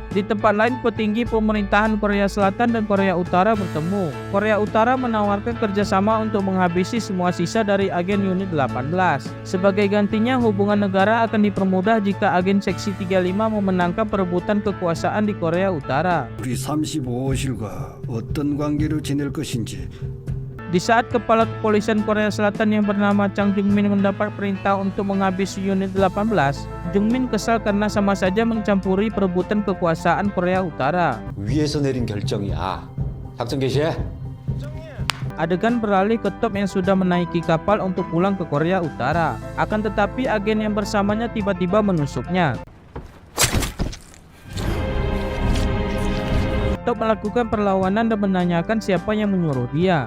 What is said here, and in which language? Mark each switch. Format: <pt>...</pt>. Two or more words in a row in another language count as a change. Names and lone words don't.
<id>Di tempat lain, petinggi pemerintahan Korea Selatan dan Korea Utara bertemu. Korea Utara menawarkan kerjasama untuk menghabisi semua sisa dari agen Unit 18. Sebagai gantinya, hubungan negara akan dipermudah jika agen Seksi 35 memenangkan perebutan kekuasaan di Korea Utara.</id> <ko>우리 35호실과 어떤 관계로 지낼 것인지</ko> <id>Di saat kepala kepolisian Korea Selatan yang bernama Chang Jung-min mendapat perintah untuk menghabisi Unit 18, Jung-min kesal karena sama saja mencampuri perebutan kekuasaan Korea Utara.</id> <ko>위에서 내린 결정이야. 작전 개시해.</ko> <id>Adegan beralih ke Top yang sudah menaiki kapal untuk pulang ke Korea Utara. Akan tetapi agen yang bersamanya tiba-tiba menusuknya. Top melakukan perlawanan dan menanyakan siapa yang menyuruh dia.</id>